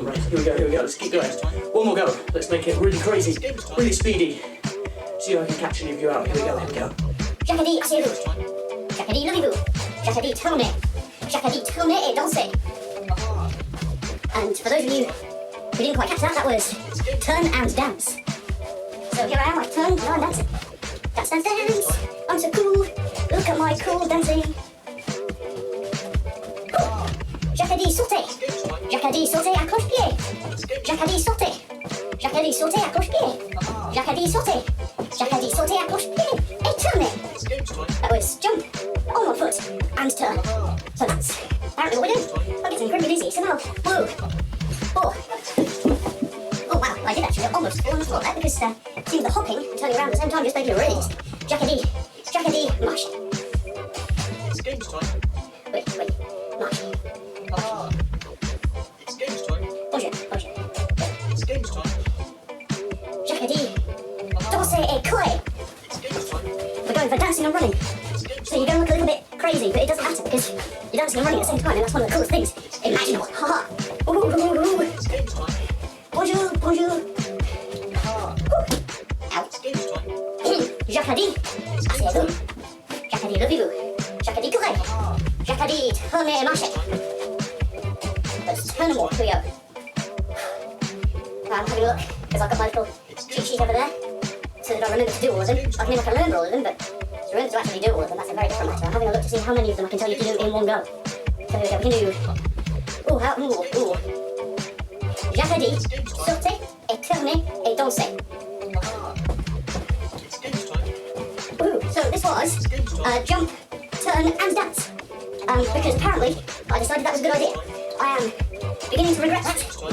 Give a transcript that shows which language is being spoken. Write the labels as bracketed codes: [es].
[en] Right, here we go, here we go. Let's keep going. One more go. Let's make it really crazy, really speedy. See if I can catch any of you out. Here we go, here we go. [fr] Jacques a dit, asseyez-vous. Jacques a dit, levez-vous. Jacques a dit, tournez. Jacques a dit, tournez et dansez. Haha. [en] And for those of you who didn't quite catch that, that was turn and dance. So here I am, I turn, now I'm dancing. Dance, dance, dance. I'm so cool. Look at my cool dancing. [fr] Oh. Jacques a dit, sautez. [en] Games time. [fr] Jacques a dit, sautez à cloche-pied. [en] It's games [fr] Jacques a dit, sautez. Jacques a dit, sautez à cloche-pied. Jacques a dit, sautez. Jacques a dit, sautez à cloche-pied. Et tournez. [en] It's games time. That was jump on one foot and turn. So that's apparently what we're doing. I'm getting incredibly dizzy. So now, whoa. Oh. Oh wow, I did actually almost fall on the floor there because seeing the hopping and turning around at the same time just made me really dizzy. [fr] Jacques a dit, marche. [en] It's games time. Wait, marche. Haha. It's games time. [fr] Bonjour. [en] It's games time. [fr] Jacques a dit, dansez et courez. [en] It's games time. We're going for dancing and running. It's games So you're going to look a little bit crazy, but it doesn't matter because you're dancing and running at the same time, and that's one of the coolest things imaginable. Haha. Ooh. It's games time. [fr] Bonjour. Haha. Ow. [en] It's games time. [fr] Jacques a dit, asseyez-vous. Jacques a dit, levez-vous. Jacques a dit, courez. Haha. Jacques a dit, tournez et marchez. [en] Let's turn them all. Here we go. I'm having a look, because I've got my little cheat sheet over there, so that I remember to do all of them. I can never remember all of them, but it's So remember to actually do all of them, that's a very different matter. I'm having a look to see how many of them I can tell you to do in one go. So here we go, we can do... Ooh. [fr] Jacques a dit, sautez et tournez et dansez. [en] Ooh, so this was jump, turn and dance. Because apparently I decided that was a good idea. I am beginning to regret that.